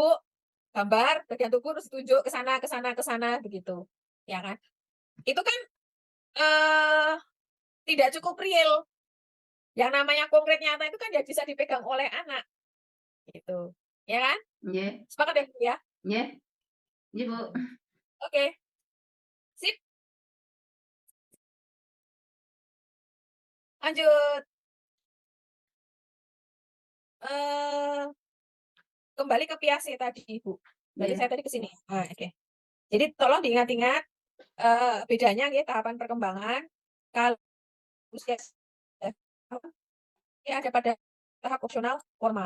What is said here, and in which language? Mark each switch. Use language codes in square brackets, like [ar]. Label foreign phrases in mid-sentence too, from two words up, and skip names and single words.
[id] Gambar bagian tubuh terus tunjuk ke sana ke sana begitu. Ya kan? Itu kan eh tidak cukup real. Yang namanya konkret nyata itu kan ya bisa dipegang oleh anak gitu. Ya kan? Nggih, Sepakat ya Bu ya? nggih, nggih, Bu. Oke. Sip, lanjut. eh Kembali ke Piase tadi, Bu. Berarti Nggih. saya tadi ke sini. Ah, oke. Jadi tolong diingat-ingat bedanya ya tahapan perkembangan kalau usia ini ada pada tahap opsional formal.